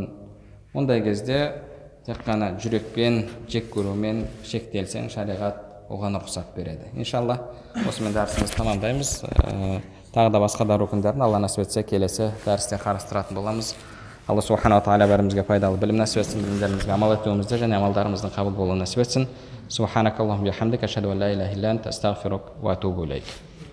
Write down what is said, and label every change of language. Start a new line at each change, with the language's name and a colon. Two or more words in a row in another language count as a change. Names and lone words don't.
Kazakh: Ондай кезде тек қана жүрекпен, жек көрумен шектелсең, шариғат оған рұқсат береді. Иншалла, осымен дәрісімізді тамамдаймыз. Тағы да басқа да рукындарын Алла насіп етсе келесі дәрісте қарастыратын боламыз. Алла
Arabic: سبحانه تعالى
Kazakh: бәрімізге пайдалы білім насіп етсін, білімдерімізге амал етуімізді және амалдарымыздың қабыл болуын насіп етсін.
Arabic: سبحانك اللهم بحمدك أشهد أن لا إله إلا أنت أستغفرك وأتوب إليك.